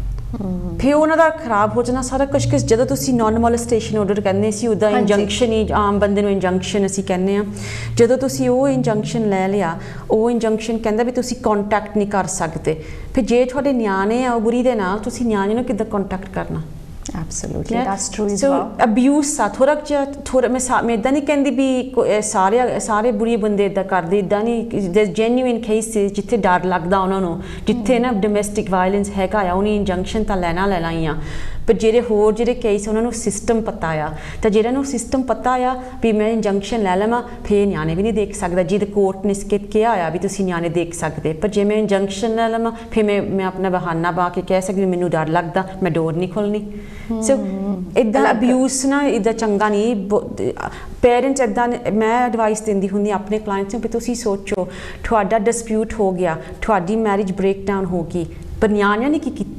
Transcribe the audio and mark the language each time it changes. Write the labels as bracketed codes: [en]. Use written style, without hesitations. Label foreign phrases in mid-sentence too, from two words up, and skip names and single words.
[pa] ਫਿਰ ਉਹਨਾਂ ਦਾ ਖਰਾਬ ਹੋ ਜਾਣਾ ਸਾਰਾ ਕੁਝ ਜਦੋਂ ਤੁਸੀਂ [en] non molestation order [pa] ਕਹਿੰਦੇ ਸੀ ਉਹਦਾ ਇੰਜੰਕਸ਼ਨ ਹੀ ਆਮ ਬੰਦੇ ਨੂੰ ਇੰਜੰਕਸ਼ਨ ਅਸੀਂ ਕਹਿੰਦੇ ਆ ਜਦੋਂ ਤੁਸੀਂ ਉਹ ਇੰਜੰਕਸ਼ਨ ਲੈ ਲਿਆ ਉਹ ਇੰਜੰਕਸ਼ਨ ਕਹਿੰਦਾ ਵੀ ਤੁਸੀਂ ਕੰਟੈਕਟ ਨਹੀਂ ਕਰ ਸਕਦੇ ਫਿਰ ਜੇ ਤੁਹਾਡੇ ਨਿਆਣੇ ਆ ਉਹ ਬੁਰੀ ਦੇ ਨਾਲ ਤੁਸੀਂ ਨਿਆਣੇ ਨੂੰ ਕਿੱਦਾਂ ਕੰਟੈਕਟ ਕਰਨਾ [en] Absolutely, that's true as well. So [pa] abuse sa ਥੋੜਾ ਮੈਂ ਇਦਾਂ ਨਹੀਂ ਕਹਿੰਦੀ ਵੀ ਸਾਰੇ ਬੁਰੀ ਬੰਦੇ ਇਦਾਂ ਕਰਦੇ ਇਦਾਂ ਨਹੀਂ [en] there's genuine cases [pa] ਜਿੱਥੇ ਡਰ ਲੱਗਦਾ ਉਹਨਾਂ ਨੂੰ ਜਿੱਥੇ ਨਾ [en] domestic violence [pa] ਹੈਗਾ ਆ ਉਹਨੇ ਇੰਜੰਕਸ਼ਨ ਤਾਂ ਲੈਣਾ ਆ ਪਰ ਜਿਹੜੇ ਕੇਸ ਉਹਨਾਂ ਨੂੰ ਸਿਸਟਮ ਪਤਾ ਆ ਤਾਂ ਜਿਹੜਾ ਨੂੰ ਸਿਸਟਮ ਪਤਾ ਆ ਵੀ ਮੈਂ ਇੰਜੰਕਸ਼ਨ ਲੈ ਲਵਾਂ ਫਿਰ ਨਿਆਣੇ ਵੀ ਨਹੀਂ ਦੇਖ ਸਕਦਾ ਜਿਹਦੇ ਕੋਰਟ ਨੇ ਕਿਹਾ ਆ ਵੀ ਤੁਸੀਂ ਨਿਆਣੇ ਦੇਖ ਸਕਦੇ ਪਰ ਜੇ ਮੈਂ ਇੰਜੰਕਸ਼ਨ ਲੈ ਲਵਾਂ ਫਿਰ ਮੈਂ ਆਪਣਾ ਬਹਾਨਾ ਪਾ ਕੇ ਕਹਿ ਸਕਦੀ ਮੈਨੂੰ ਡਰ ਲੱਗਦਾ ਮੈਂ ਡੋਰ ਨਹੀਂ ਖੋਲਣੀ ਸੋ ਇੱਦਾਂ ਅਬਿਊਜ਼ ਨਾ ਇੱਦਾਂ ਚੰਗਾ ਨਹੀਂ ਪੇਰੈਂਟਸ ਇੱਦਾਂ ਮੈਂ ਐਡਵਾਈਸ ਦਿੰਦੀ ਹੁੰਦੀ ਆਪਣੇ ਕਲਾਇੰਟਸ ਨੂੰ ਵੀ ਤੁਸੀਂ ਸੋਚੋ ਤੁਹਾਡਾ ਡਿਸਪਿਊਟ ਹੋ ਗਿਆ ਤੁਹਾਡੀ [en] marriage break down [pa] ਹੋ ਗਈ ਪਰ ਨਿਆਣਿਆਂ ਨੇ ਕੀ ਕੀਤਾ?